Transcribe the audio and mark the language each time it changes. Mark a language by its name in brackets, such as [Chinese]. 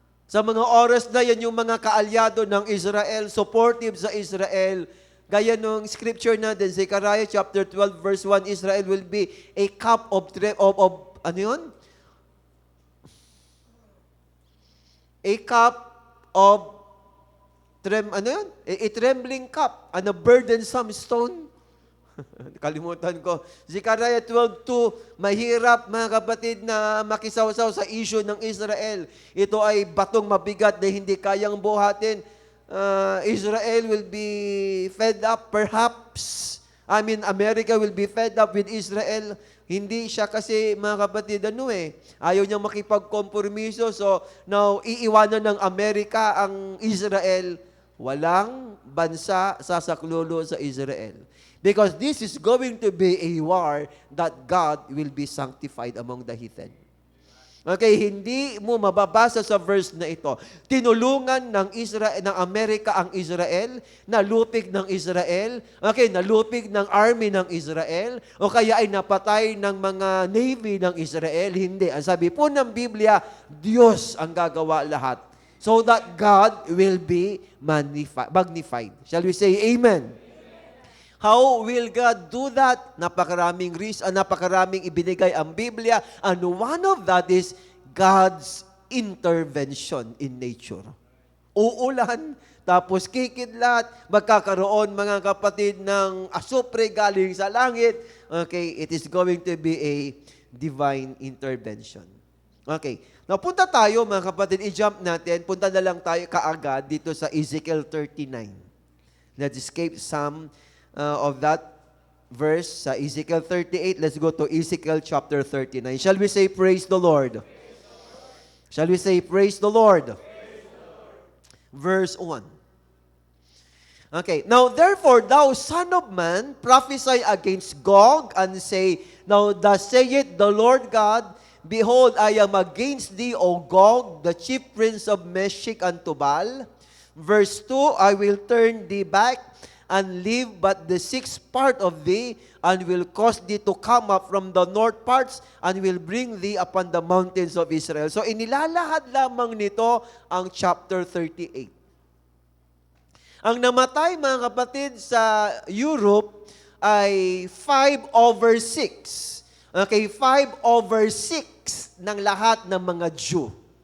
[Filipino] Sa mga oras na yan, yung mga kaalyado ng Israel, supportive sa Israel, gaya nung scripture natin, Zechariah chapter 12 verse 1, [English] Israel will be a cup of [Filipino] ano yun? [English] A cup of a trembling cup and a burdensome stone. [Filipino] Kalimutan ko. Zechariah 12:2, mahirap mga kapatid na makisawsaw sa issue ng Israel. Ito ay batong mabigat na hindi kayang buhatin. [English] Israel will be fed up perhaps. America will be fed up with Israel. [Filipino] Hindi siya kasi, mga kapatid, ayaw niyang makipagkompromiso. So, now, iiwanan ng Amerika ang Israel. Walang bansa sasaklolo sa Israel. [English] Because this is going to be a war that God will be sanctified among the heathen. [Filipino] Okay, hindi mo mababasa sa verse na ito. Tinulungan ng Amerika ang Israel, nalupig ng Israel, okay, nalupig ng army ng Israel, o kaya ay napatay ng mga navy ng Israel. Hindi. Ang sabi po ng Biblia, Diyos ang gagawa lahat. [English] So that God will be magnified. Shall we say amen? How will God do that? [Filipino] Napakaraming napakaraming ibinigay ang Biblia, [English] and one of that is God's intervention in nature. [Filipino] uulan, tapos kikidlat, magkakaroon mga kapatid ng asupre galing sa langit. [English] Okay, it is going to be a divine intervention. [Filipino] Okay, now punta tayo mga kapatid, i-jump natin, punta na lang tayo kaagad dito sa Ezekiel 39. [English] Let's escape some of that verse [Filipino] sa [English] Ezekiel 38. Let's go to Ezekiel chapter 39. Shall we say praise the Lord? Shall we say praise the Lord? Verse 1. Okay, now therefore thou son of man, prophesy against Gog, and say, now thus saith the Lord God, behold, I am against thee, O Gog, the chief prince of Meshech and Tubal. Verse 2, I will turn thee back, and leave but the sixth part of thee, and will cause thee to come up from the north parts, and will bring thee upon the mountains of Israel. [Filipino] So inilalahad lamang nito ang chapter 38. Ang namatay, mga kapatid, sa Europe ay 5/6. Okay, 5/6 ng lahat ng mga Jew.